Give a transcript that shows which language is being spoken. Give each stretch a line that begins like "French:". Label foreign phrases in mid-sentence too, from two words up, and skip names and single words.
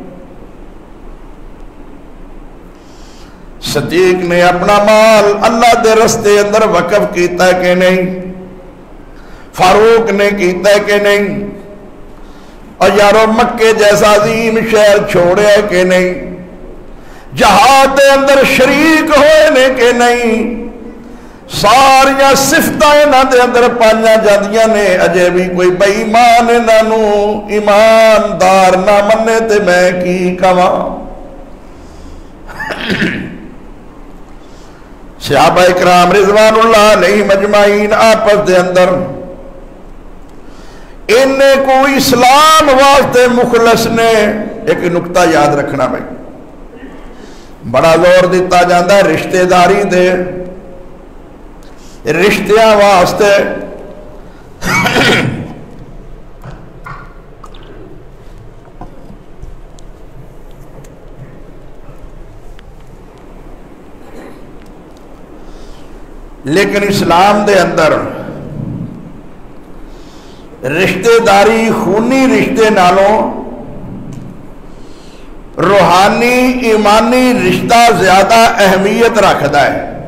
Punjabi: صدیق نے اپنا مال اللہ دے رستے اندر وقف کیتا ہے کہ نہیں؟ فاروق نے کیتا ہے کہ نہیں؟ اور یارو مکے جیسا عظیم شہر چھوڑے ہے کہ نہیں؟ جہاد دے اندر شریک ہوئے نے کہ نہیں؟ ساریاں صفتاں انہاں دے اندر پائیاں جاندیاں نے، اجے بھی کوئی بے ایمان انہاں نو ایماندار نہ منے تے میں کی کہاں. صحابہ اکرام
Arabic: رضوان اللہ علیہ مجمعین
Punjabi: آپس دے اندر انہیں کوئی اسلام واسطے مخلص نے ایک نکتہ یاد رکھنا میں بڑا زور دیتا جاندہ ہے رشتہ داری دے رشتیاں واسطے. لیکن اسلام دے اندر رشتہ داری خونی رشتے نالوں روحانی ایمانی رشتہ زیادہ اہمیت
Urdu: رکھتا ہے.